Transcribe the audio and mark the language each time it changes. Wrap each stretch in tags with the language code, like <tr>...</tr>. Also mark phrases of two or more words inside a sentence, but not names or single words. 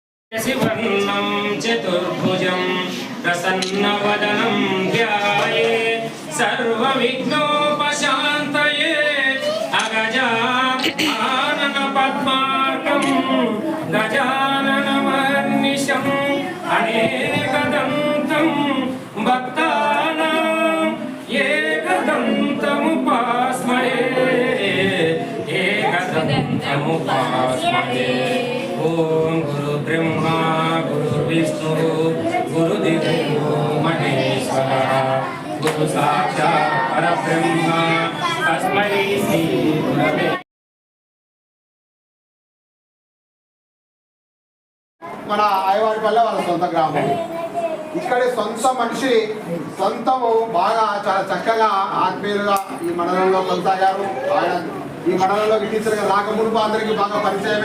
<sa>शिवर्णं चतुर्भुजं प्रसन्नवदनं ध्याये सर्वविघ्नोपशान्तये अगजाननपद्मार्कं गजाननमहर्निशम् अनेकदन्तं भक्तानां एकदन्तमुपास्महे एकदन्तमुपास्महे। ओम गुरु ब्रह्मा गुरु विष्णु गुरुदेवो महेश्वरः गुरु साक्षात् परब्रह्म तस्मै श्री गुरवे।</sa> <te>మన ఆయవారిపల్లె వాళ్ళ సొంత గ్రామం. ఇక్కడి సొంత మనిషి సొంతము బాగా చాలా చక్కగా ఆత్మీయులుగా ఈ మండలంలో కొనసాగారు. ఆయన ఈ మండలంలోకి టీచర్గా రాకమునుపు అందరికీ బాగా పరిచయమే.</te>